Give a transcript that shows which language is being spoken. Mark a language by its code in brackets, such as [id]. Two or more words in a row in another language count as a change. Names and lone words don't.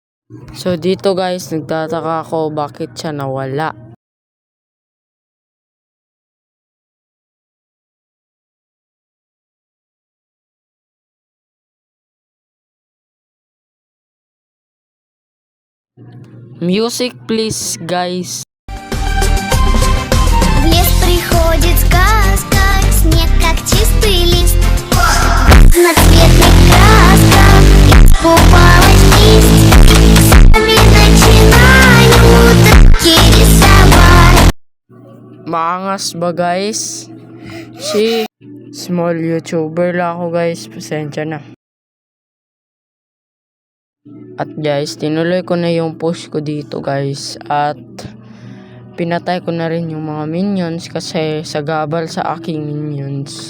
[tl] So dito guys, nagtataka ako bakit siya nawala. [en] Music please guys. [ru] В лес приходит сказка, снег как чистый лист. В разноцветных красках искупалась лист. Сами начинают руки рисовать. [tl] Maangas ba guys? [en] Small YouTuber [tl] lang ako guys, pasensya na. At guys, tinuloy ko na yung push ko dito guys. At pinatay ko na rin yung mga minions kasi sagabal sa aking minions.